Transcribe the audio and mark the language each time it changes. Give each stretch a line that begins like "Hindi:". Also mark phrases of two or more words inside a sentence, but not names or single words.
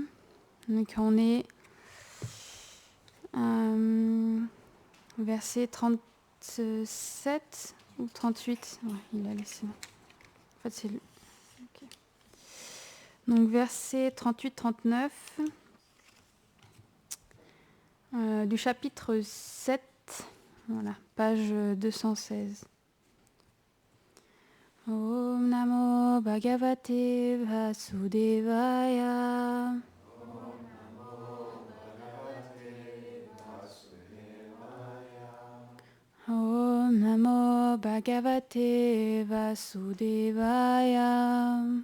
French: Donc on est verset 37 ou 38. Ouais, il a laissé. En fait, c'est le... okay. Donc verset 38-39 du chapitre 7, voilà, page 216.
Sanskrit: ॐ नमो भगवते वासुदेवाय. ॐ नमो भगवते वासुदेवाय.